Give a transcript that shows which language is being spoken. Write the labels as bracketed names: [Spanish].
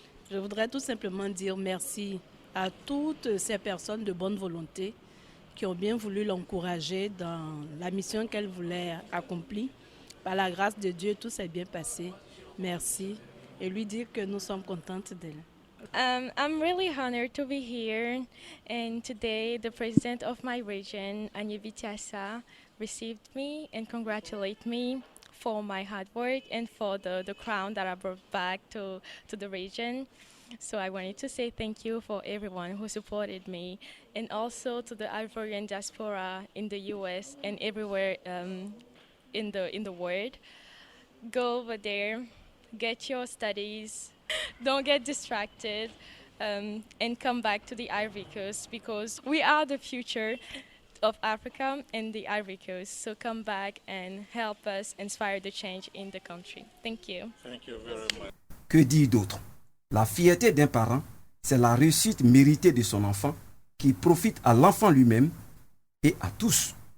[French] Je voudrais tout simplement dire merci à toutes ces personnes de bonne volonté qui ont bien voulu l'encourager dans la mission qu'elle voulait accomplir. Par la grâce de Dieu, tout s'est bien passé. Merci. Et lui dire que nous sommes contentes d'elle. [English] I'm really honored to be here, and today the president of my region, Namibie-Tiassa, received me and congratulated me for my hard work and for the crown that I brought back to the region. So I wanted to say thank you for everyone who supported me, and also to the Ivorian diaspora in the US and everywhere in the world. Go over there, get your studies, don't get distracted, and come back to the Ivory Coast because we are the future of Africa and the Ivory Coast. So come back and help us inspire the change in the country. Thank you. Thank you very much. [French] Que dire d'autre? La fierté d'un parent, c'est la réussite méritée de son enfant qui profite à l'enfant lui-même et à tous.